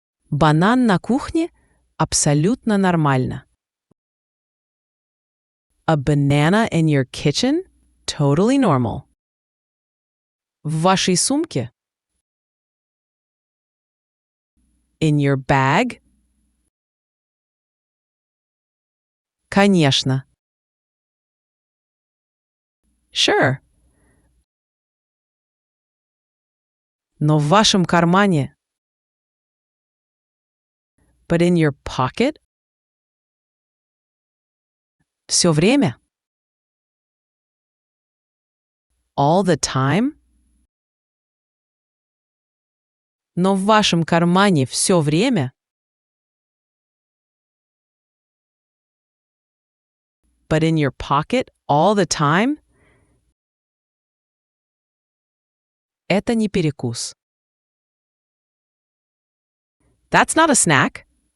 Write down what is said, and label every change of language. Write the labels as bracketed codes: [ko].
[ru] Банан на кухне абсолютно нормально. [en] A banana in your kitchen? Totally normal. [ru] В вашей сумке? [en] In your bag? [ru] Конечно. [en] Sure. [ru] Но в вашем кармане? [en] But in your pocket? [ru] Все время? [en] All the time? [ru] Но в вашем кармане все время? [en] But in your pocket all the time? [ru] Это не перекус. [en] That's not a snack.